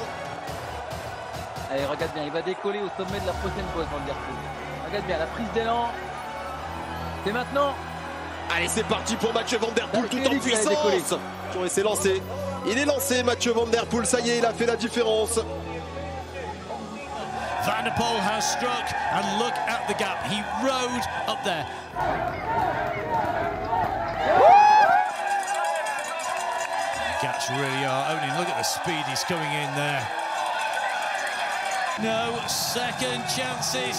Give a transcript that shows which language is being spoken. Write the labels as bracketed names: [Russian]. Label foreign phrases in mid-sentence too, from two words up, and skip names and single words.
[French] Allez, regarde bien, il va décoller au sommet de la prochaine pause, Van Der Poel. Regarde bien, la prise d'élan. C'est maintenant. Allez, c'est parti pour Mathieu Van Der Poel tout en puissance. Et c'est lancé. Il est lancé, Mathieu Van Der Poel. Ça y est, il a fait la différence. [English] Van der Poel has struck, and look at the gap. He rode up there. Gaps really are opening. Look at the speed he's coming in there. No second chances.